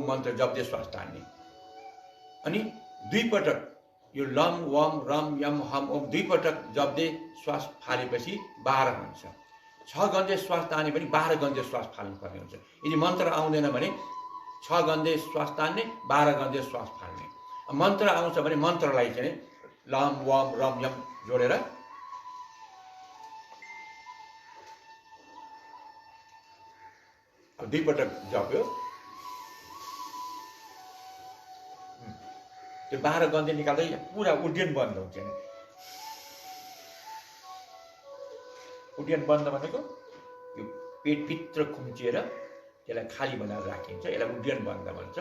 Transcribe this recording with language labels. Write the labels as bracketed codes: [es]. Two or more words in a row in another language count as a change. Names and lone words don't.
[ne] मन्त्र जप्दै श्वास तान्ने, अनि 2 पटक यो [sa] लम वम रम यम हम ओम [ne] 2 पटक जप्दै श्वास फालेपछि 12 हुन्छ। 6 गन्धे श्वास तान्ने पनि 12 गन्धे श्वास फाल्नुपर्ने हुन्छ। यदि मन्त्र आउँदैन भने 6 गन्धे श्वास तान्ने, 12 गन्धे श्वास फाल्ने। मन्त्र आउँछ भने मन्त्रलाई चाहिँ [sa] लम वम रम यम [ne] जोडेर 2 पटक जप्यो, त्यो 12 गन्धे निकाल्दै पुरा उड्डयन बन्द हुन्छ नि। उड्डयन बन्द भनेको यो पेटभित्र खुम्चिएर त्यसलाई खाली बनाएर राखिन्छ, यसलाई उड्डयन बन्द भन्छ।